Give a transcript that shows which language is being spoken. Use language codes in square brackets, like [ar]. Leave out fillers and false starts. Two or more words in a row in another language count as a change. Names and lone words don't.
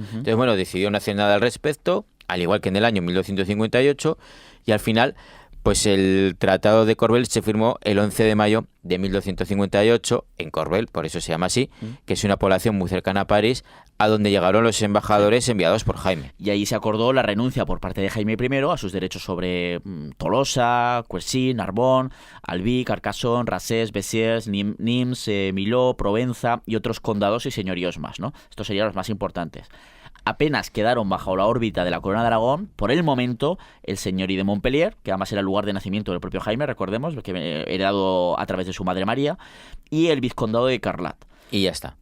[es] Entonces, bueno, decidió no hacer nada al respecto, al igual que en el año 1258, y al final, pues el Tratado de Corbeil se firmó el 11 de mayo de 1258 en Corbeil, por eso se llama así, que es una población muy cercana a París, a donde llegaron los embajadores enviados por Jaime. Y ahí se acordó la renuncia por parte de Jaime I a sus derechos sobre Tolosa, Cuessy, Narbonne, Albi, Carcassonne, Rassés, Bessières, Nimes, Millau, Provenza y otros condados y señoríos más, ¿no? Estos serían los más importantes. Apenas quedaron bajo la órbita de la corona de Aragón, por el momento, el señorí de Montpellier, que además era el lugar de nacimiento del propio Jaime, recordemos, que heredado a través de su madre María, y el vizcondado de Carlat. Y ya está.